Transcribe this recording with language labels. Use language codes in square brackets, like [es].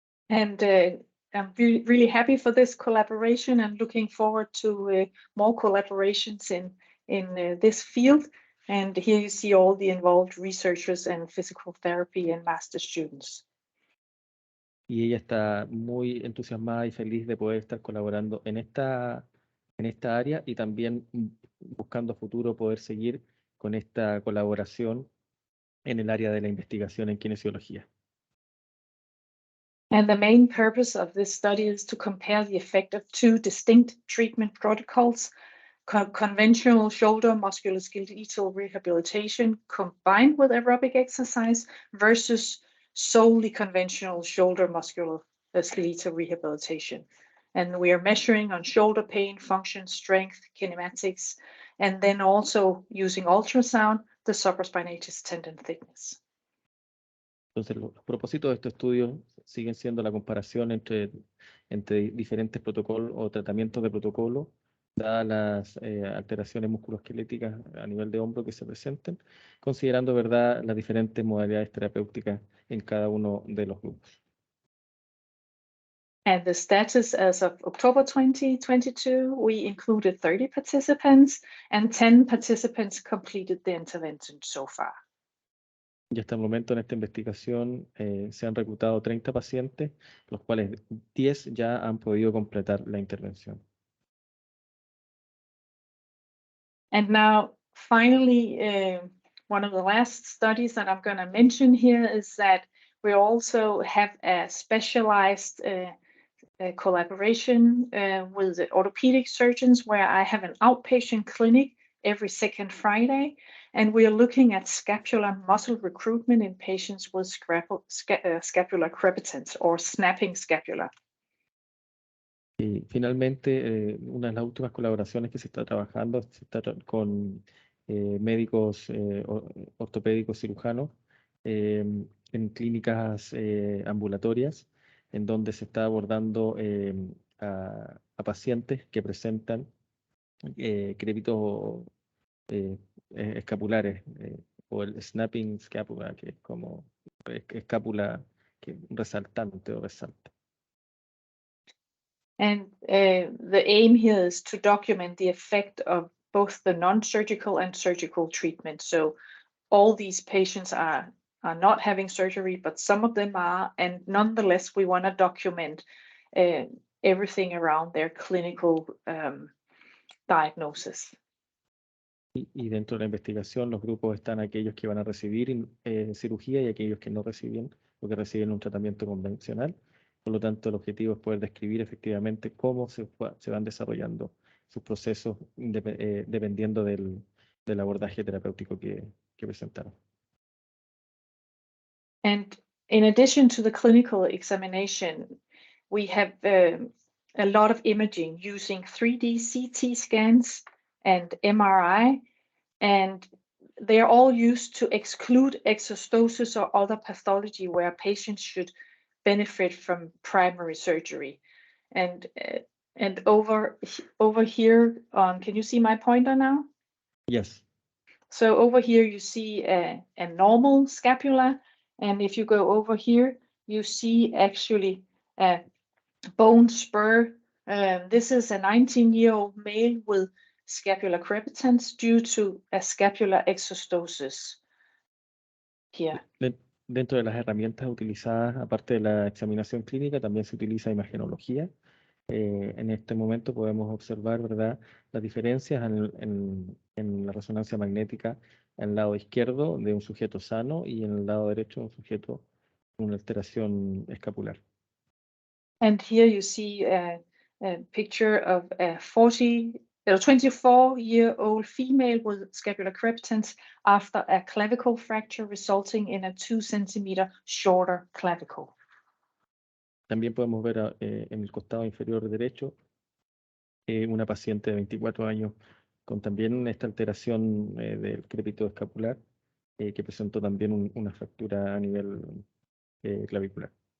[en] And I'm really happy for this collaboration and looking forward to more collaborations in this field. And here you see all the involved researchers and physical therapy and master students. [es] Y ella está muy entusiasmada y feliz de poder estar colaborando en esta área y también buscando a futuro poder seguir con esta colaboración en el área de la investigación en kinesiología. [en] And the main purpose of this study is to compare the effect of two distinct treatment protocols, conventional shoulder musculoskeletal rehabilitation combined with aerobic exercise versus solely conventional shoulder musculoskeletal rehabilitation. And we are measuring on shoulder pain, function, strength, kinematics, and then also using ultrasound, the supraspinatus tendon thickness. [es] Entonces, los propósitos de este estudio siguen siendo la comparación entre diferentes protocolos o tratamientos de protocolo, dadas las alteraciones musculoesqueléticas a nivel de hombro que se presenten, considerando, ¿verdad?, las diferentes modalidades terapéuticas en cada uno de los grupos. [en] And the status as of October 2022, we included 30 participants and 10 participants completed the intervention so far. [es] Y hasta el momento en esta investigación se han reclutado 30 pacientes, los cuales 10 ya han podido completar la intervención. [en] And now, finally, one of the last studies that I'm going to mention here is that we also have a specialized collaboration with the orthopedic surgeons where I have an outpatient clinic every second Friday, and we are looking at scapular muscle recruitment in patients with scapular crepitance or snapping scapula. [es] Y finalmente, una de las últimas colaboraciones que se está trabajando con médicos ortopédicos cirujanos en clínicas ambulatorias, en donde se está abordando a pacientes que presentan crépitos escapulares o el snapping scapula, que es como escápula resaltante o resalta. [en] And the aim here is to document the effect of both the non-surgical and surgical treatment. So all these patients are not having surgery, but some of them are, and nonetheless, we want to document everything around their clinical diagnosis. [es] Y dentro de la investigación, los grupos están aquellos que van a recibir cirugía y aquellos que no reciben o que reciben un tratamiento convencional. Por lo tanto, el objetivo es poder describir efectivamente cómo se van desarrollando sus procesos dependiendo del abordaje terapéutico que presentaron. [en] And in addition to the clinical examination, we have a lot of imaging using 3D CT scans and MRI, and they are all used to exclude exostosis or other pathology where patients should benefit from primary surgery. And over here, can you see my pointer now? Yes. So over here you see a normal scapula, and if you go over here, you see actually a bone spur. This is a 19-year-old male with scapular crepitance due to a scapular exostosis here. [es] Dentro de las herramientas utilizadas, aparte de la examinación clínica, también se utiliza imagenología. En este momento podemos observar, ¿verdad?, las diferencias en la resonancia magnética en el lado izquierdo de un sujeto sano y en el lado derecho un sujeto con una alteración escapular. [en] And here you see a picture of a 24-year-old female with scapular crepitance after a clavicle fracture resulting in a 2 centimeter shorter clavicle. [es] También podemos ver en el costado inferior derecho una paciente de 24 años con también esta alteración del crepito escapular que presentó también una fractura a nivel clavicular.